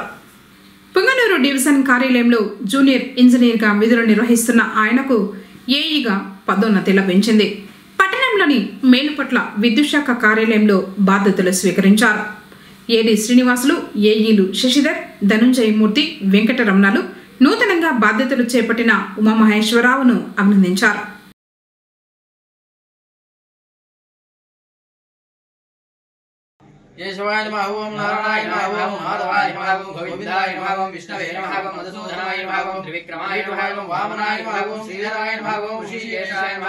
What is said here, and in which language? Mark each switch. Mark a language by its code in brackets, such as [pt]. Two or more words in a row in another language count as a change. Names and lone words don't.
[te] పొంగనూరు డివిజన్ కార్యాలయంలో జూనియర్ ఇంజనీర్గా విధులు నిర్వహిస్తున్న ఆయనకు ఏఈగా పదోన్నతి లభించింది. పట్టణంలోని మేలుపట్ల విద్యుత్ శాఖ కార్యాలయంలో బాధ్యతలు స్వీకరించారు. ఏడి శ్రీనివాసులు, ఏఈలు శశిధర్, ధనుంజయ మూర్తి, వెంకటరమణలు నూతనంగా బాధ్యతలు చేపట్టిన ఉమామహేశ్వరరావును అభినందించారు. [sa] केशवाय नमः ओम नारायणाय नमः ओम माधवाय नमः ओम गोविंदाय नमः ओम विष्णवे नमः ओम मधुसूदनाय नमः ओम त्रिविक्रमाय नमः ओम वामनाय नमः ओम श्रीधराय नमः ओम ऋषिकेशाय नमः